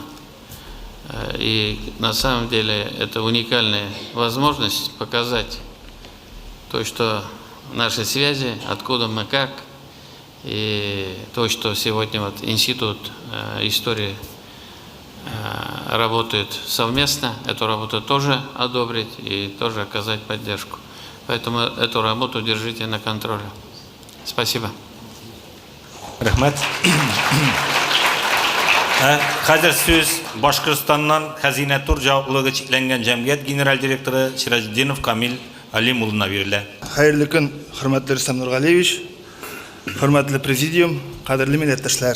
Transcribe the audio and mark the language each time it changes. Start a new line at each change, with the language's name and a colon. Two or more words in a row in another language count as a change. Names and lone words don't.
Russian: И на самом деле это уникальная возможность показать то, что наши связи, откуда мы как, и то, что сегодня Институт истории работает совместно, эту работу тоже одобрить и тоже оказать поддержку. Поэтому эту работу держите на контроле. Спасибо.
Tatar: Рахмет. Хәзер сүз Башкортстаннан Хәзинә тур җаваплылыгы чикләнгән җәмгыять генераль директоры Сираҗетдинов Камил Алим улына бирелә. Хәерле көн, хөрмәтле Рөстәм Нургалиевич, хөрмәтле президиум, кадерле милләттәшләр.